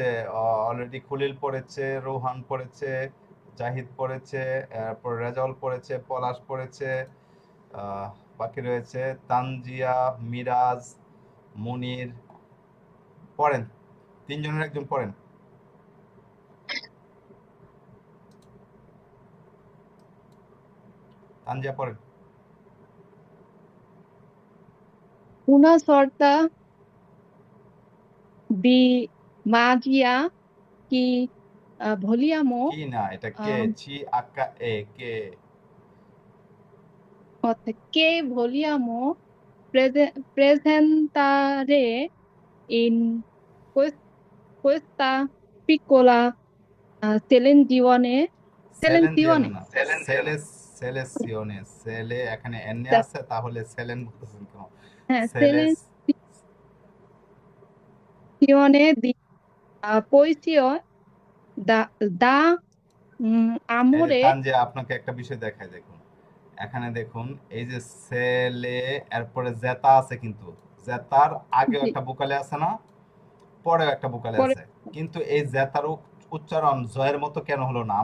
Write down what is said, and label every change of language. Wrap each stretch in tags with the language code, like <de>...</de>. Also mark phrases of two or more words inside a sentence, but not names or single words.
<bn>অলরেডি খুলিল পড়েছে, রোহান পড়েছে, জাহিদ পড়েছে, এরপর রেজাউল পড়েছে, পলাশ পড়েছে, আহ, বাকি রয়েছে তানজিয়া, মিরাজ, মুনির। পড়েন, তিনজনের একজন পড়েন। তানজিয়া পড়েন।</bn> <it>Una sorta di magia che vogliamo</it> <bn>কি না, এটা কে? eh, ছি আক্কা এ কে?</bn> <it>che vogliamo presentare in quest- questa piccola selezione.</it> <bn>সেলেনজিওনে Selezione. না, সেলেস, সেলেসিওনে। সেলে এখানে এনে Da- আছে, তাহলে সেলেন বলতেছেন কেন? সেলেস।</bn> <it>Selezione di poesia da</it> <bn>এই যে amore. তানজিয়া, আপনাকে একটা বিষয় দেখায় দেখুন। এখানে দেখুন, এই যে সেলে, এরপরে জেতা আছে কিন্তু জেতার আগেও Sì, একটা বুকালে আছে না, পরেও একটা বুকালে por- আছে। কিন্তু এই জেতার উচ্চারণ জয়ের মতো কেন হলো না?</bn>